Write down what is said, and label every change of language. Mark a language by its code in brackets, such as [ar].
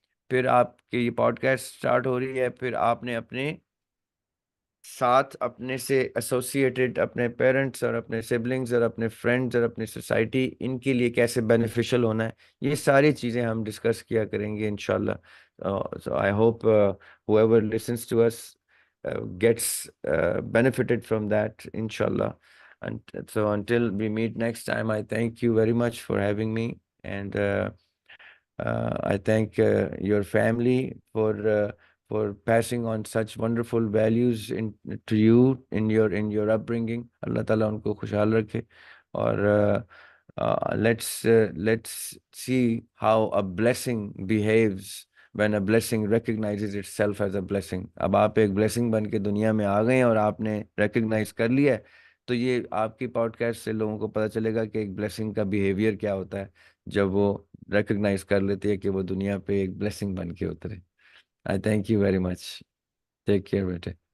[ur] پھر آپ کی یہ پوڈ کاسٹ اسٹارٹ ہو رہی ہے، پھر آپ نے اپنے ساتھ اپنے سے ایسوسیٹڈ اپنے پیرنٹس اور اپنے سبلنگز اور اپنے فرینڈز اور اپنی سوسائٹی، ان کے لیے کیسے بینیفیشل ہونا ہے. یہ ساری چیزیں ہم ڈسکس کیا کریں گے انشاءاللہ. [en] So I hope whoever listens to us gets benefited from that, inshallah. And so until we meet next time, I thank you very much for having me. And I thank your family for passing on such wonderful values to you in your upbringing. [ur] Allah Ta'ala unko khushhal rakhe. [en] Or let's see how a blessing behaves when a blessing recognizes itself as a blessing. [ur] اب آپ ایک blessing بن کے دنیا میں آ گئے ہیں اور آپ نے recognize کر لیا ہے، تو یہ آپ کی پوڈ کاسٹ سے لوگوں کو پتہ چلے گا کہ ایک blessing کا behavior کیا ہوتا ہے جب وہ ریکگنائز کر لیتی ہے کہ وہ دنیا پہ ایک بلیسنگ بن کے اترے. [en] I thank you very much. Take care بیٹے.